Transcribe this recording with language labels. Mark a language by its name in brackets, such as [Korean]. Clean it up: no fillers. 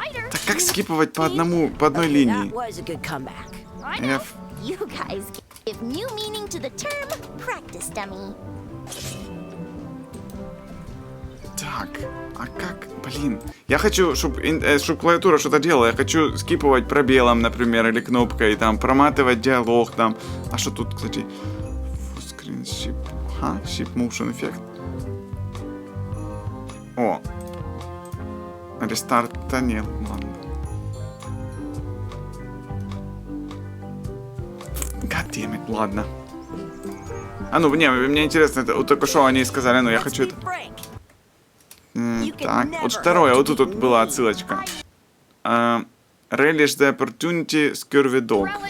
[Russian] Так как скипывать по одной линии? F. [English] You guys give new meaning to the term practice dummy. [Russian] Так, а как? Блин, я хочу, чтобы клавиатура что-то делала. Я хочу скипывать пробелом, например, или кнопкой, там, проматывать диалог, там. А что тут, кстати? [English] Full screen ship. Ship motion effect. [Russian] О. Рестарта нет, ладно. Goddammit, ладно. А ну, мне интересно, это, вот только что они сказали, ну, я хочу это. Так, вот второе, вот тут вот была отсылочка. [English] Relish the opportunity, scurvy dog.